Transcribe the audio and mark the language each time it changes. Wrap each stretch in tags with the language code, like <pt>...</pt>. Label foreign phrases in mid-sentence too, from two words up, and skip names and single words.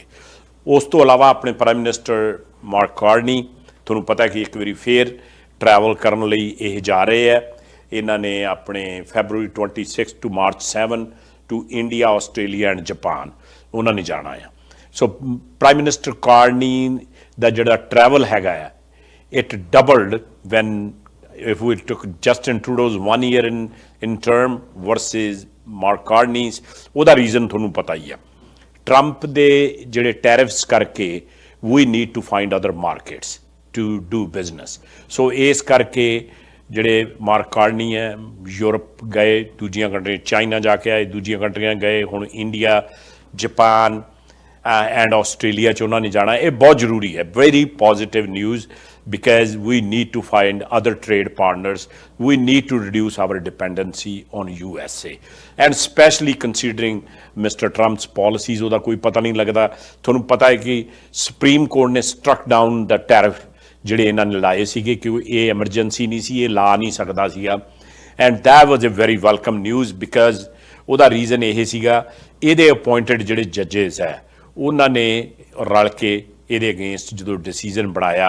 <pa>ਉਸ ਤੋਂ ਇਲਾਵਾ ਆਪਣੇ</pa> <en>prime minister</en> <pa>ਮਾਰਕ ਕਾਰਨੀ, ਤੁਹਾਨੂੰ ਪਤਾ ਕਿ ਇੱਕ ਵਾਰੀ ਫੇਰ ਟਰੈਵਲ ਕਰਨ ਲਈ ਇਹ ਜਾ ਰਹੇ ਹੈ। ਇਹਨਾਂ ਨੇ ਆਪਣੇ</pa> <en>February 26 to March 7 to India, Australia and Japan</en> <pa>ਉਹਨਾਂ ਨੇ ਜਾਣਾ ਆ। ਸੋ ਪ੍ਰਾਈਮ ਮਿਨਿਸਟਰ ਕਾਰਨੀ ਦਾ ਜਿਹੜਾ ਟਰੈਵਲ ਹੈਗਾ ਆ</pa> <en>it doubled when if we took Justin Trudeau's 1 year in term versus Mark Carney's,</en> <pa>ਉਹਦਾ ਰੀਜ਼ਨ ਤੁਹਾਨੂੰ ਪਤਾ ਹੀ ਆ। ਟਰੰਪ ਦੇ ਜਿਹੜੇ ਟੈਰਿਫਸ ਕਰਕੇ</pa> <en>we need to find other markets to do business.</en> <pa>ਸੋ ਇਸ ਕਰਕੇ ਜਿਹੜੇ ਮਾਰਕ ਕਾਰਨੀ ਹੈ ਯੂਰਪ ਗਏ, ਦੂਜੀਆਂ ਕੰਟਰੀਆਂ, ਚਾਈਨਾ ਜਾ ਕੇ ਆਏ, ਦੂਜੀਆਂ ਕੰਟਰੀਆਂ ਗਏ, ਹੁਣ ਇੰਡੀਆ, ਜਾਪਾਨ ਐਂਡ ਆਸਟ੍ਰੇਲੀਆ 'ਚ ਉਹਨਾਂ ਨੇ ਜਾਣਾ। ਇਹ ਬਹੁਤ ਜ਼ਰੂਰੀ ਹੈ,</pa> <en>very positive news, because we need to find other trade partners. We need to reduce our dependency on USA, and especially considering Mr. Trump's policies.</en> <pa>ਉਹਦਾ ਕੋਈ ਪਤਾ ਨਹੀਂ ਲੱਗਦਾ। ਤੁਹਾਨੂੰ ਪਤਾ ਹੈ ਕਿ ਸੁਪਰੀਮ ਕੋਰਟ ਨੇ</pa> <en>struck down</en> <pa>ਦਾ ਟੈਰਿਫ ਜਿਹੜੇ ਇਹਨਾਂ ਨੇ ਲਾਏ ਸੀਗੇ ਕਿ ਇਹ ਐਮਰਜੈਂਸੀ ਨਹੀਂ ਸੀ, ਇਹ ਲਾ ਨਹੀਂ ਸਕਦਾ ਸੀਗਾ,</pa> <en>and that was a very welcome news, because</en> <pa>ਉਹਦਾ ਰੀਜ਼ਨ ਇਹ ਸੀਗਾ ਇਹਦੇ ਅਪੁਆਇੰਟਡ ਜਿਹੜੇ ਜੱਜਿਸ ਹੈ ਉਹਨਾਂ ਨੇ ਰਲ ਕੇ ਇਹਦੇ ਅਗੇਂਸਟ ਜਦੋਂ ਡਿਸੀਜ਼ਨ ਬਣਾਇਆ।</pa>